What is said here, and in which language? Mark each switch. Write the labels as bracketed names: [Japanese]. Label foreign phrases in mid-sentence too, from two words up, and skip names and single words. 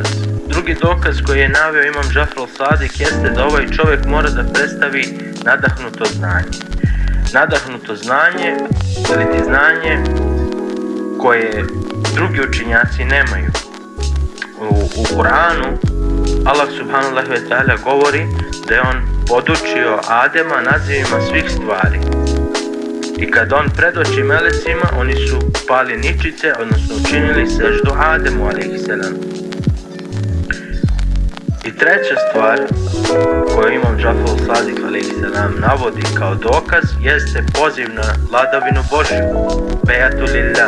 [Serbian] Drugi dokaz koji je naveo Imam Džafar al-Sadiq jeste da ovaj čovjek mora da predstavi nadahnuto znanje. Nadahnuto znanje, ili ti znanje koje drugi učenjaci nemaju. U Kur'anu [Arabic] الله سبحانه وتعالى [Serbian] govori da je on podučio Adema nazivima svih stvari. I kad on predoči melecima, oni su pali ničice, odnosno učinili seždu Ademu [Arabic] عليه السلام. [Serbian] I treća stvar koju Imam Džafar al-Sadiq [Arabic] عليه السلام [Serbian] navodi kao dokaz jeste poziv na vladavinu Božju, [Arabic] بيعة لله.